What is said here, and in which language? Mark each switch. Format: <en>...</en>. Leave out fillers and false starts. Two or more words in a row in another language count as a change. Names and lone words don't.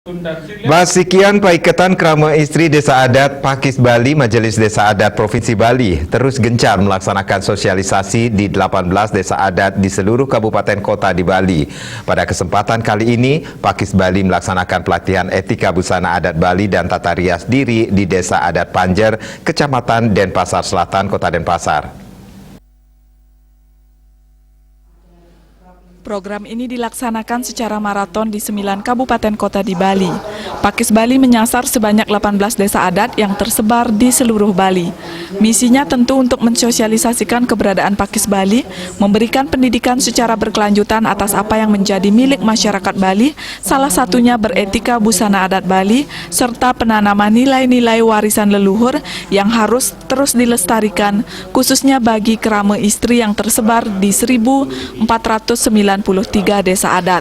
<id>Basikian Paikatan Krama Istri Desa Adat Pakis Bali Majelis Desa Adat Provinsi Bali terus gencar melaksanakan sosialisasi di 18 desa adat di seluruh kabupaten kota di Bali. Pada kesempatan kali ini, Pakis Bali melaksanakan pelatihan etika busana adat Bali dan tata rias diri di Desa Adat Panjer, Kecamatan Denpasar Selatan, Kota Denpasar. Program ini dilaksanakan secara maraton di 9 kabupaten kota di Bali. Pakis Bali menyasar sebanyak 18 desa adat yang tersebar di seluruh Bali. Misinya tentu untuk mensosialisasikan keberadaan Pakis Bali, memberikan pendidikan secara berkelanjutan atas apa yang menjadi milik masyarakat Bali, salah satunya beretika busana adat Bali, serta penanaman nilai-nilai warisan leluhur yang harus terus dilestarikan, khususnya bagi krama istri yang tersebar di 1.493 desa adat.</id>